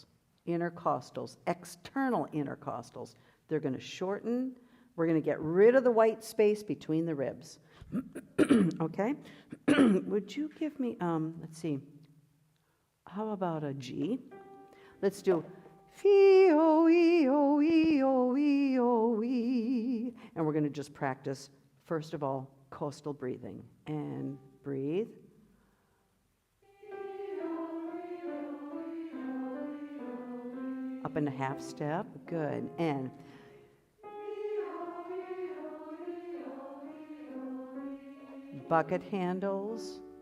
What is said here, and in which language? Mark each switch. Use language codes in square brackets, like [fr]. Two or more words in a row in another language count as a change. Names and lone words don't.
[en] Intercostals, external intercostals. They're going to shorten We're going to get rid of the white space between the ribs. Okay? Would you give me, let's see, how about a G? Let's do fee-o-ee-o-ee-o-ee-o-ee. And we're going to just practice, first of all, coastal breathing. And breathe. Up in a half step. Good. And bucket handles.